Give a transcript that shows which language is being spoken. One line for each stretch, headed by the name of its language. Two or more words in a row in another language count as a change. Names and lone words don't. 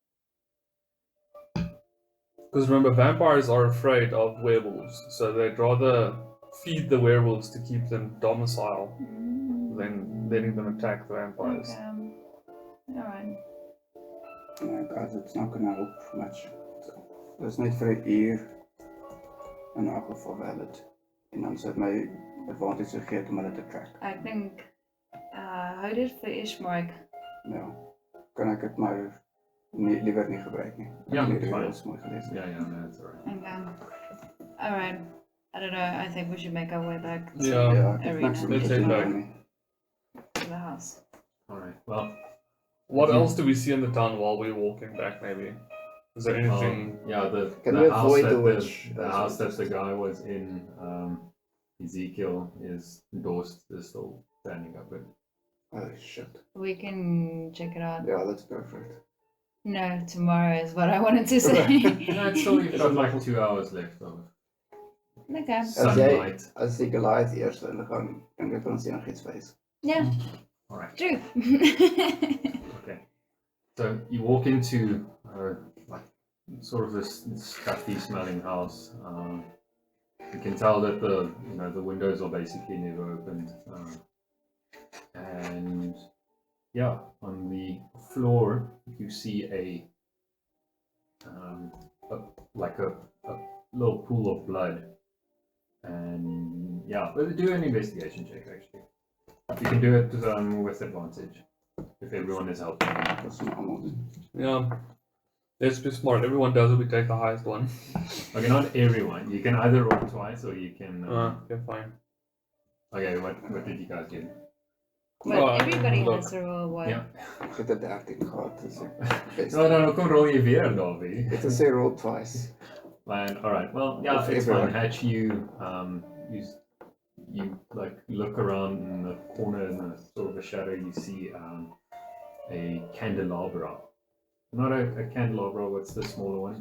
English: Because remember, vampires are afraid of werewolves, so they'd rather feed the werewolves to keep them docile than letting them attack the vampires. Okay. Alright. Yeah, guys, it's not gonna help much. So,
Afrikaans: dis net vir 'n uur in elk geval valid. En dan sou dit my advantage gegee om hulle te track.
English: I think
Afrikaans: hou dit vir Ishmark. Ja. Kan ek dit maar liewer nie gebruik nie. Ja, Ek het dis die
English: fine.
Afrikaans: reels mooi gelees.
English: Yeah, no, it's alright. Okay. Alright. I don't know, I think we should make our way back to Yeah.
Afrikaans: Ja, ek het
English: Arena.
Afrikaans: niks om
English: Let's
Afrikaans: te
English: head
Afrikaans: doen
English: back.
Afrikaans: nie.
English: the house. Alright, well, What Mhm. else do we see in the town while we're walking back, maybe? Is there anything? yeah, Can we the house avoid that the witch? the That's house what that the guy was in, Ezekiel, is endorsed is still standing up. But Oh shit. We can check it out. Yeah, let's go for it. No, tomorrow is what I wanted to say. no, it's still you've got like 2 hours left of Okay.
Afrikaans: As jy
English: sunlight.
Afrikaans: as die Goliath eers hulle gaan dink ek ons enigiets wys.
English: Yeah, Alright, true. okay. So you walk into like sort of this stuffy smelling house. You can tell that the windows are basically never opened. And yeah, on the floor you see a little pool of blood. And yeah, but do an investigation check actually. You can do it with advantage if everyone is helping.
Afrikaans: Dis maar almal doen.
English: Yeah. Let's be smart. Everyone does it. We take the highest one. Okay, not everyone. You can either roll twice or you can. Okay, fine. Okay, what did you guys get? But Oh, everybody look. has to roll one. Yeah.
Afrikaans: Ek het 'n 13 gehad, dis ek best. No, kom rol je weer, Davy. Dit is 'n
English: roll twice. Man, all right. Well, yeah, Of it's fine. everyone. Hatch, you like look around in the corner in the sort of a shadow. You see a candelabra. Not a candelabra. What's the smaller one?